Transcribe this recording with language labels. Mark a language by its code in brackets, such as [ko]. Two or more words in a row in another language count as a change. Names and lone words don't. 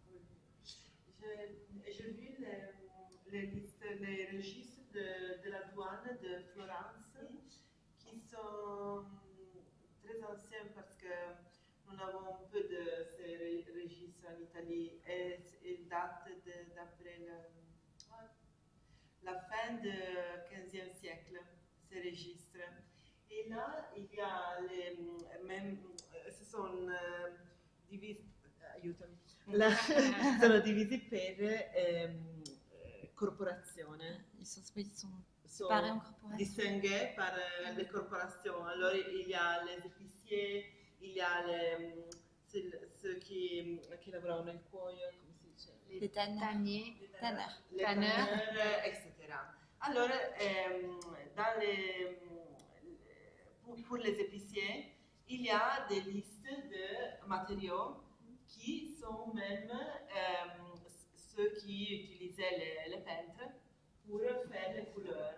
[fr] J'ai vu les registres de la douane de Florence qui sont très anciens parce que nous avons peu de ces registres en Italie et ils datent d'après la fin du XVe siècle, ces registres. Et là, il y a ce sont [it] divisi, aiutami, sono divisi per corporazione. [fr] sont Par incorporation. distingués par les corporations. Alors, il y a les épiciers, il y a ceux qui [it] lavorano nel cuoio, come si dice? [fr] Les tanners. Les Tanneurs. tanneurs, etc. Alors, pour les épiciers, il y a des listes de matériaux qui sont même ceux qui utilisaient les peintres pour faire les couleurs.